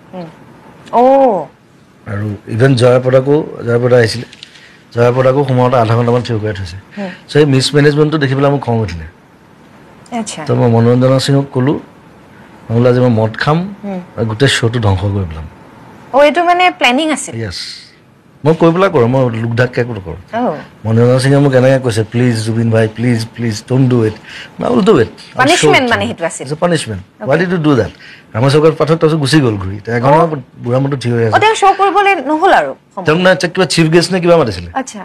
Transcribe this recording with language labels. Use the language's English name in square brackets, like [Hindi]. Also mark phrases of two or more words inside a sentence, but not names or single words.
[Assamese] আৰু ইভেন জয়াপ্ৰদা আহিছিলে জয়াপ্ৰদাকো সোমাওঁতে 0.5 ঘণ্টামান থিয় কৰাই থৈছে চ' এই মিছ মেনেজমেণ্টটো দেখি পেলাই মোক খং উঠিলে তো মই মনোৰঞ্জন সিঙক ক'লোঁ মই বোলো আজি মই মদ খাম আৰু গোটেই শ্ব'টো ধ্বংস কৰি পেলাম এইটো মানে প্লেনিং আছিল য়েছ মই কৈ পেলাই কৰোঁ মই লোক ঢাককৈ একো নকৰোঁ মনোৰঞ্জন সিঙে মোক এনেকৈ কৈছে প্লিজ জুবিন ভাই [English] please please don't do it [Assamese] মই [English] will do it [Assamese] পানিছমেণ্ট মানে সেইটো আছিল পানিছমেণ্ট [English] what did you do that [Assamese] ৰামেশ্বৰ পাঠক তাৰপিছত গুচি গ'ল ঘূৰি 1 ঘণ্টা বুঢ়া মতো থিয় হৈ আছে তেওঁ শ্ব' কৰিবলৈ নহ'ল আৰু তেওঁক না কিবা চিফ গেষ্ট নে কিবা মাতিছিলে আচ্ছা